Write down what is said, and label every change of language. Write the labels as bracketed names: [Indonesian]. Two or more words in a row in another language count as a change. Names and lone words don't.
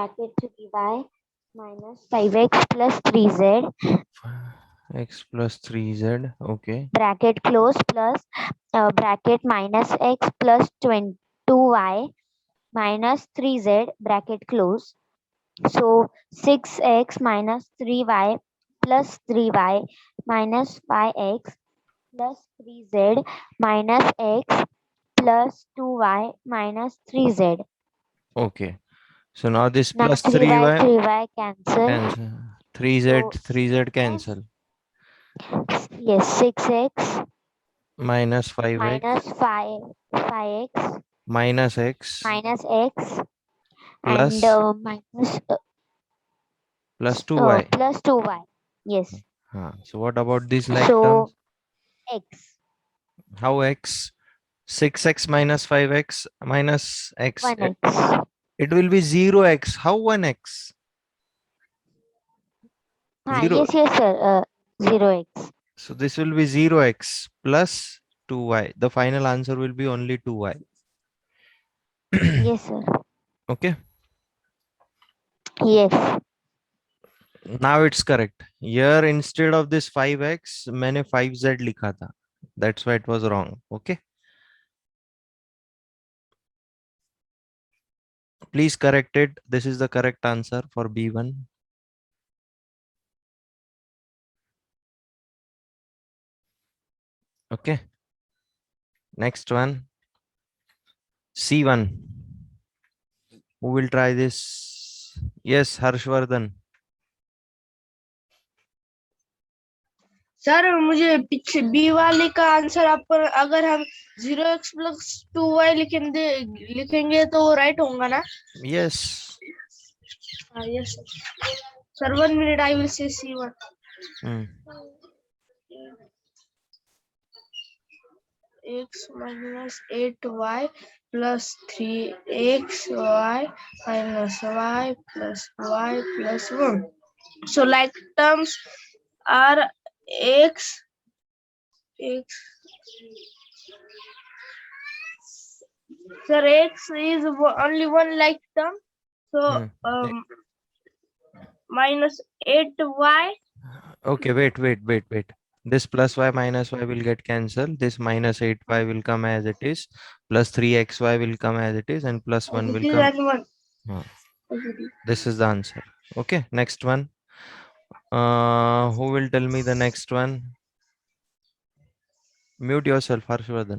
[English] bracket 3y minus 5x plus 3z x plus 3z. Okay. bracket close plus bracket minus x plus 2y minus 3z bracket close. So 6x minus 3y plus 3y minus 5x plus 3z minus x plus 2y minus 3z. Okay. So now this Now plus 3y 3y 3y cancel. cancel. 3z So 3z cancel. yes 6x Minus 5x minus 5x minus x minus x and plus minus plus 2y. plus 2y. Yes. So what about these like So terms? x How x? 6x minus 5x minus x. 1x. It will be 0x. How 1x? Zero. Yes, yes, sir. 0x. So this will be 0x plus 2y. The final answer will be only 2y. Yes, sir. Okay. Yes. Now it's correct. Here instead of this 5x, [Hindi] मैंने 5z लिखा था. [English] That's why it was wrong. Okay. Please correct it. This is the correct answer for B1. Okay. Next one. C1. Who will try this? Yes, Harshvardhan. [Hindi] सर मुझे पीछे बी वाले का आंसर आप अगर हम 0x प्लस 2y लिखेंगे तो वो राइट होगा ना? Yes. [English] Yes sir 1 minute I will say C1. x minus 8y plus 3xy minus y plus y plus 1. So like terms are x sir x is only one like term, so minus 8y. Okay, wait. This plus y minus y will get cancelled. This minus 8y will come as it is. Plus 3xy will come as it is. And plus 1 will This come. and one. This is the answer. Okay, next one. Who will tell me the next one? Mute yourself, Harshvardhan.